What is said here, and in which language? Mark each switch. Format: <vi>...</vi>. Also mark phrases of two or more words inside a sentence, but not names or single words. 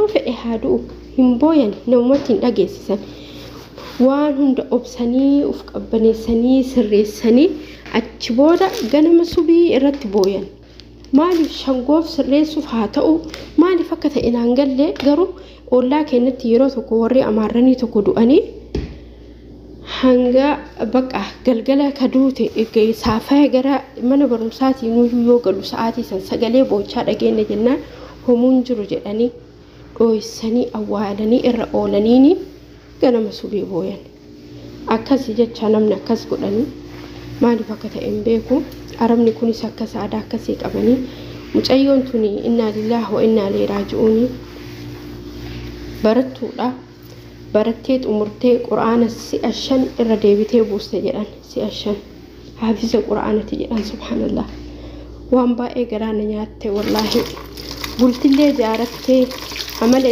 <om>fedhe haa du'u hin booyani namumatti hin dhageessisan waan hunda obsanii uf qabbaneessanii sirreessanii achi booda ganama subii irratti booyan maaliif shangoof sirreessuuf haa ta'u maaliif akka ta'e naan gallee garuu ollaa keenyatti yeroo tokko warri amaarranii tokko du'anii hanga bakka galgala kaduute saafaya gara mana barumsaatii nuyyuu yoo galu sa'aatii san sagalee boochaa dhageenya jennaan homuun jiru jedhanii dhoysanii awwaalanii irra oolaniini ganama subii booyan akkasi jecha namni akkas godhanii maaliif akka ta'e hin beeku arabni kunis akka saadaa akkasii qabanii mucayyoon tuni</om> <ar>إنا لله وإنا إليه راجعون</ar> <om>barattuudha barattee umurtee quraana si'a 5 irra deebitee buuste jedhan si'a 5 haafiza quraanati jedhan subhanallah waan baay'ee garaana nyaatte wallahi bultillee jaarattee amala</om>